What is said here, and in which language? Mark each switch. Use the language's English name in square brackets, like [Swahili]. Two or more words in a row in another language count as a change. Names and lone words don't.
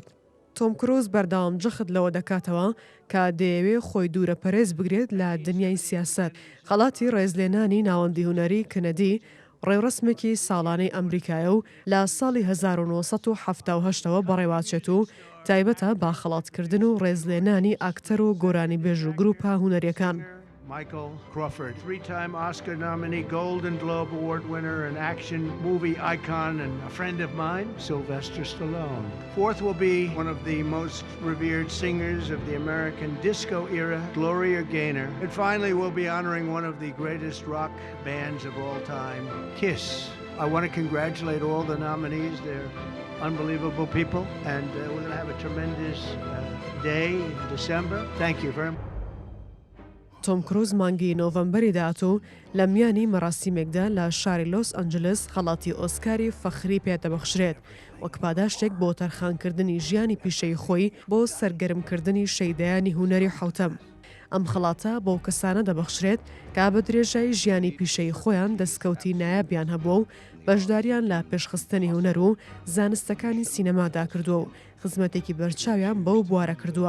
[Central Kurdish] تۆم کروز بەردەوام جەخت لەوە دەکاتەوە کە دەیەوێت خۆی دوورە پەرێز بگرێت لە دنیای سیاسەت. خەڵاتی ڕێزلێنانی ناوەندی هونەری کەنەدی ڕێوڕسمێکی ساڵانەی ئەمریکایە و لە ساڵی 1970ەوە بەڕێوەچێت و تایبەتە با خەڵاتکردن و ڕێزلێنانی ئاکتەر و گۆرانی بێژ و گروپە هونەریەکان. [English] Michael Crawford, three-time Oscar nominee, Golden Globe Award winner, an action movie icon, and a friend of mine, Sylvester Stallone. Fourth will be one of the most revered singers of the American disco era, Gloria Gaynor. And finally, we'll be honoring one of the greatest rock bands of all time, Kiss. I want to congratulate all the nominees. They're unbelievable people, and we're going to have a tremendous day in December. Thank you very much. [Central Kurdish] تۆم کروز مانگی نۆڤەمبەری داهاتوو لە میانی مەراسیمێکدا لە شاری لۆس ئەنجلس خەڵاتی ئۆسکاری فەخری پێدەبەخشرێت وەک پاداشتێک بۆ تەرخانکردنی ژیانی پیشەی خۆی بۆ سەرگەرمکردنی شەیدایانی هونەری حوتەم. ئەم خەڵاتە بۆ کەسانە دەبەخشرێت کە بە درێژایی ژیانی پیشەی خۆیان دەستکەوتی نایابیان هەبووە و بەشداریان لە پێشخستنی هونەر و زانستەکانی سینەمادا کردووە و خزمەتێکی بەرچاویان بەو بوارە کردووە.